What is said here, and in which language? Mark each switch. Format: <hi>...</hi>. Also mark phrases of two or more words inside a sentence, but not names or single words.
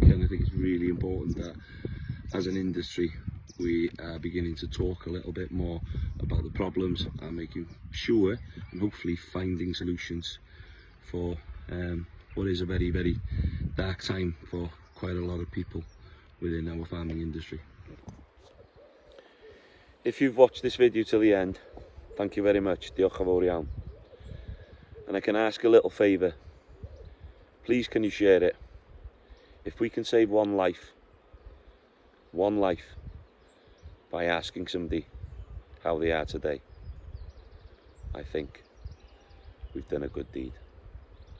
<en>And I think it's really important that as an industry we are beginning to talk a little bit more about the problems and making sure and hopefully finding solutions for what is a very, very dark time for quite a lot of people within our farming industry. If you've watched this video till the end, thank you very much.</en> <cy>Diolch yn fawr iawn.</cy> <en>And I can ask a little favour. Please can you share it? If we can save one life by asking somebody how they are today, I think we've done a good deed.</en>